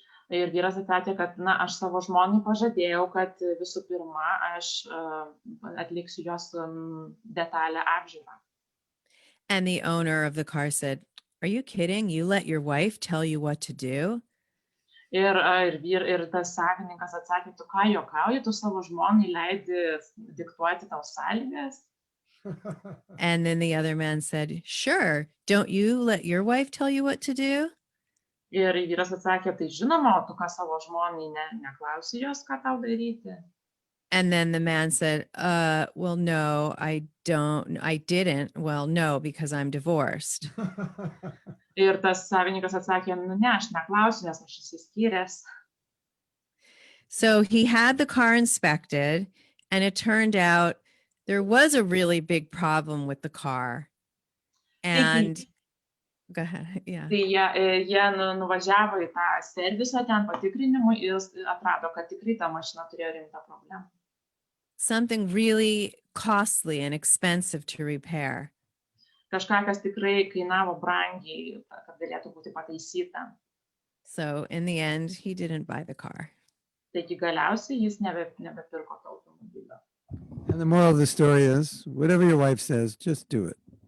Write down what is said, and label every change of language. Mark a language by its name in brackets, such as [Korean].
[Lithuanian] Ir vyras atsakė, kad aš savo žmonai pažadėjau, kad visų pirma, aš atliksiu jos detalę apžiūrą. [English] And the owner of the car said, are you kidding? You let your wife tell you what to do? [Lithuanian] Ir tas savininkas atsakė, tu ką juokauji, tu savo žmonai leidi diktuoti tau sąlygas? [English] And then the other man said, sure, don't you let your wife tell you what to do? [Lithuanian] Ir vyras atsakė, tai žinoma, tu ką savo žmonai neklausi jos, ką tau daryti? [English] And then the man said, well, no, I didn't. Well, no, because I'm divorced. [Lithuanian] Ir tas savininkas atsakė, ne, aš neklausiu, nes aš išsiskyręs. [English] So he had the car inspected, and it turned out there was a really big problem with the car. And go ahead. Yeah. [Lithuanian] Tai jie nuvažiavo į tą servisą ten patikrinimui ir atrado, kad tikrai ta mašina turėjo rimtą problemą. [English] Something really costly and expensive to repair. [Lithuanian] Kažką, kas tikrai kainavo brangiai, kad galėtų būti pataisyta. [English] So in the end, he didn't buy the car. [Lithuanian] Taigi galiausiai jis nebepirko to automobilio. [English] And the moral of the story is, whatever your wife says, just do it.